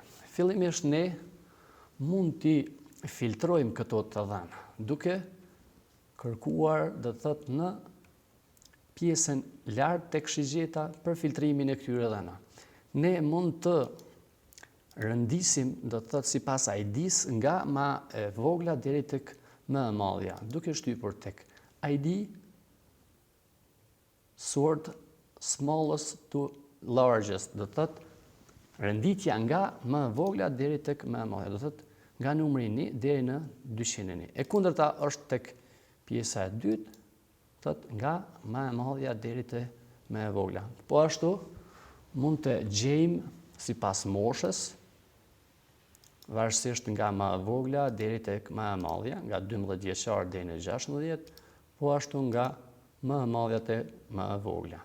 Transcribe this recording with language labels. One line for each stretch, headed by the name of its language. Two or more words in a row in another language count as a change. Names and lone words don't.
Albanian: Fillimisht ne mund t'i filtrojmë këto të dhëna, duke kërkuar, do të thotë, në pjesën lart tek shigjeta për filtrimin e këtyre dhëna. Ne mund të rëndisim, do të thotë, sipas ID-s nga më e vogla deri tek më e madhja, duke shtypur tek ID
English: sort smallest to largest,
Albanian: do të thotë, renditja nga më e vogla deri tek më e madhja, do të thotë, nga numri 1 deri në 201. E kundërta është tek pjesa e dytë, thotë, nga më e madhja deri te më e vogla. Po ashtu mund të gjejmë sipas moshës, varësisht nga më e vogla deri tek më e madhja, nga 12 vjeçar deri në 16, po ashtu nga më e madhja te më e vogla.